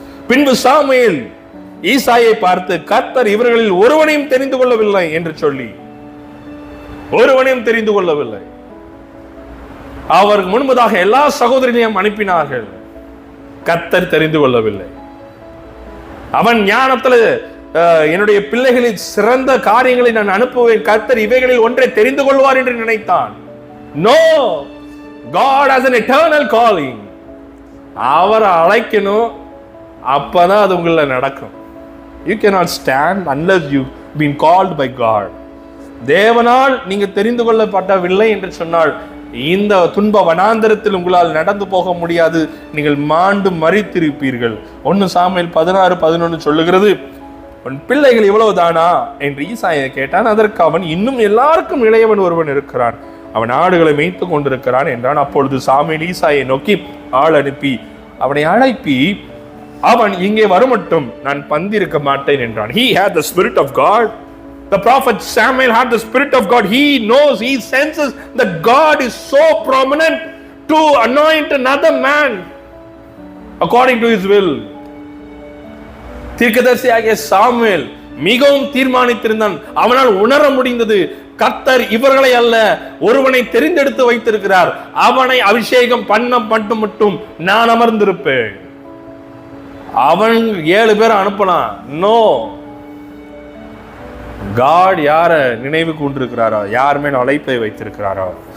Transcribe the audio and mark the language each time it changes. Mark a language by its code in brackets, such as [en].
[ta] பின்பு சாமுவேல் ஈசாயை பார்த்து, கர்த்தர் இவர்களில் ஒருவனையும் தெரிந்து கொள்ளவில்லை என்று சொல்லி, ஒருவனையும் தெரிந்து கொள்ளவில்லை. அவருக்கு முன்பதாக எல்லா சகோதரனையும் அனுப்பினார்கள், கர்த்தர் தெரிந்து கொள்ளவில்லை. அவன் ஞானத்தில் என்னுடைய பிள்ளைகளில் சிறந்த காரியங்களை நான் அனுப்புவேன், கர்த்தர் இவைகளில் ஒன்றை தெரிந்து கொள்வார் என்று நினைத்தான். [en] No, God has an eternal calling. [ta] அவரை அழைக்கணும், அப்பதான் அது உங்களை நடக்கும். [en] You cannot stand unless you've been called by God. [ta] தேவனால் நீங்க தெரிந்து கொள்ளப்படவில்லை என்று சொன்னால் இந்த துன்ப வனாந்தரத்தில் உங்களால் நடந்து போக முடியாது, நீங்கள் மாண்டு மரித்திருப்பீர்கள். 1 சாமுவேல் 16:11 சொல்லுகிறது, உன் பிள்ளைகள் இவ்வளவுதானா என்று ஈசாயை கேட்டான். அதற்கு அவன், இன்னும் எல்லாருக்கும் இளையவன் ஒருவன் இருக்கிறான், அவன் ஆடுகளை மேய்த்து கொண்டிருக்கிறான் என்றான். அப்பொழுது சாமுவேல் ஈசாயை நோக்கி ஆள் அனுப்பி அவனை அழைப்பி, அவன் இங்கே வருமட்டும் நான் பந்திருக்க மாட்டேன் என்றான். [en] He had the spirit of God. The prophet Samuel had the spirit of God. He knows, he senses that God is so prominent to anoint another man according to his will. [ta] தீர்க்கதரிசியாகிய Samuel மிகவும் தீர்மானித்திருந்தான். அவனால் உணர முடிந்தது, கர்த்தர் இவர்களை அல்ல ஒருவனை தெரிந்தெடுத்து வைத்திருக்கிறார், அவனை அபிஷேகம் பண்ண மட்டும் நான் அமர்ந்திருப்பேன். அவன் 7 பேர் அனுப்பலாம். [en] no, God [ta] யார நினைவு கொண்டிருக்கிறாரோ, யார் மேல் அழைப்பை வைத்திருக்கிறாரோ.